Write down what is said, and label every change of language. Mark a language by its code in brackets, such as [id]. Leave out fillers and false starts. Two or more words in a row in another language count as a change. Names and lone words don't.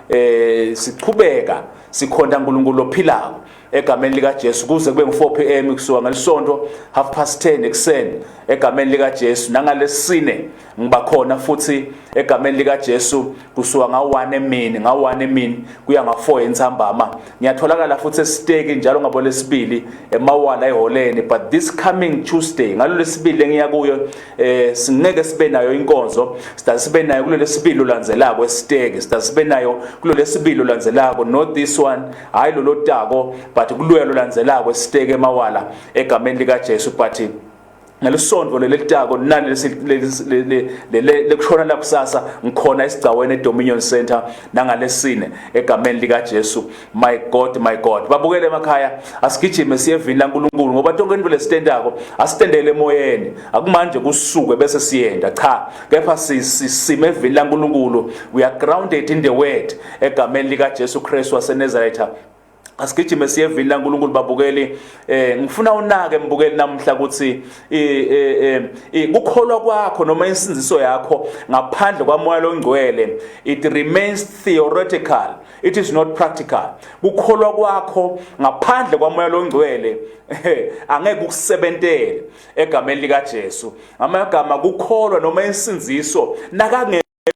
[ss] siqhubeka sikhonda uNkulunkulu ophilayo egameni lika Jesu kuze kube ngu4 pm kusuka ngelisonto 10:30 ekseni egameni lika Jesu nangalesine ngiba khona futhi egameni lika Jesu kusuka nga1 emini kuya nga4 entsambama ngiyatholakala futhi esiteki njalo ngabo lesibili emawala eholeni [en] but this coming Tuesday [ss] ngalo lesibili engiya kuyo singeke sibe nayo inkonzo sibe nayo kulo lesibili ulandzelako esiteki sibe nayo kulo lesibili ulandzelako [en] not this one [ss] hayi lo lotako but kuluya lolandzelako esiteke emawala egameni lika Jesu but ngelisonto lelitako nani lekushona la kusasa ngikhona esigcaweni eDominion Center nangalesine egameni lika Jesu [en] my God [ss] babukele emakhaya asigijime siyevini laNkulunkulu ngoba tonke into lesitendako asitendele emoyeni akumanje kusuke bese siyenda cha kepha sisime evini laNkulunkulu [en] we are grounded in the word [ss] egameni lika Jesu Kristu waseNazaretha asigijime siyevini laNkulunkulu babukeli ngifuna unake mbukeli namhla ukuthi ukukholwa kwakho noma insinziso yakho ngaphandle kwamoya longcwele [en] it remains theoretical it is not practical [ss] ukukholwa kwakho ngaphandle kwamoya longcwele angeke ukusebentele egameni lika Jesu amagama ukukholwa noma insinziso naka